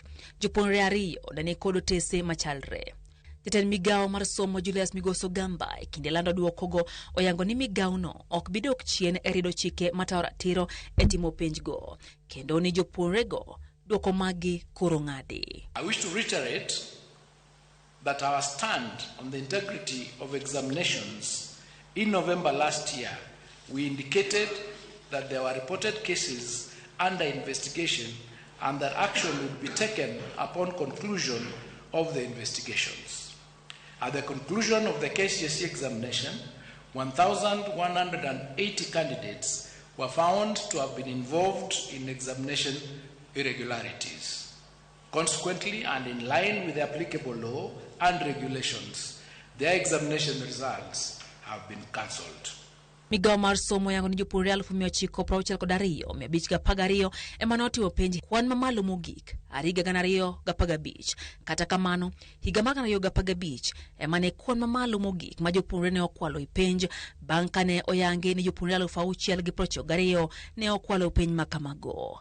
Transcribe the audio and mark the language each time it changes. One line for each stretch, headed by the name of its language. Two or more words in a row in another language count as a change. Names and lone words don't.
Luo (Kenya and Tanzania): Jopuonjre 2 ne ni kod otese machalre. Jatend migao mar somo Julius Migoso Gamba e kinde lando duokogo oyango ni migao no ok bidok chien e rido chike matao ratiro e timo penj go, kendo ni jopuonjre go duoko maggi koro ng'adi.
English: I wish to reiterate that our stand on the integrity of examinations in November last year, we indicated that there were reported cases under investigation and that action would be taken upon conclusion of the investigations. At the conclusion of the KCSE examination, 1,180 candidates were found to have been involved in examination irregularities. Consequently, and in line with the applicable law and regulations, their examination results have been cancelled.
Luo (Kenya and Tanzania): Migao mar somo yango ni jopuonjre 992 512 ema notimo penj kwan mamalo mogik higa 2015. Kata kamano, higa mar 2015 ema ne kwan mamalo mogik ma jopuonjre ne okwalo penj bang' kane oyangi ni jopuonjre 692 ne okwalo penj ma kamago.